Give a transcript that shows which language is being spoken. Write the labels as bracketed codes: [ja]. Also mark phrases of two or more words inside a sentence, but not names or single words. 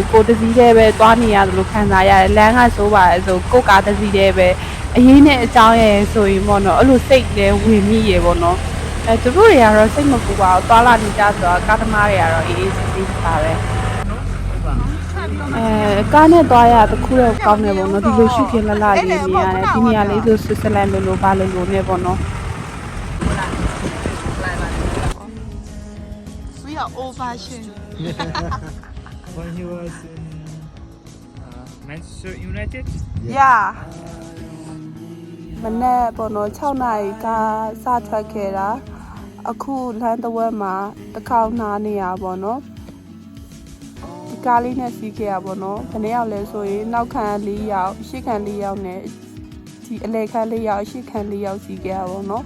[my] ကိုတစည်းတည်းပဲသွားနေရတယ်လို့ခံစားရတယ်လမ်းကဆိုပါဆိုကိုကားတစည်းတည်းပဲအရေးနဲ့အကြောင်းရဲ့ဆိုရင်ပေါ့နော်အဲ့လိုစိတ်လည်းဝင်မိရပေါ့နော်သူတို့တွေကတော့စိတ်မပူပါဘူးသွားလာနေကြဆိုတော့ကားသမားတွေကတော့အေးအေးဆေးဆေးပါပဲကားနဲ့သွားရတခုတော့ကောင်းနေပေါ့နော်ဒီလိုရှုခင်းလလလေးနေရတယ်ဒီနေရာလေးဆိုဆွစ်ဇာလန်လိုပါလိုနဲ့ပေါ့နော် [en] old fashioned. When he was in Manchester United? Yeah. [my] မနေ့ပေါ့နော်6နာရီကစထွက်ခဲ့တာအခုလမ်းတစ်ဝက်မှာတစ်ခေါက်နားနေရပါတော့ဒီကားလေးနဲ့စီးခဲ့ရပါတော့ဘယ်နှယောက်လဲဆိုရင်နောက်ခံ4ယောက်ရှေ့ခံ4ယောက်နဲ့ဒီအလဲခံ4ယောက်ရှေ့ခံ4ယောက်စီးခဲ့ရပါတော့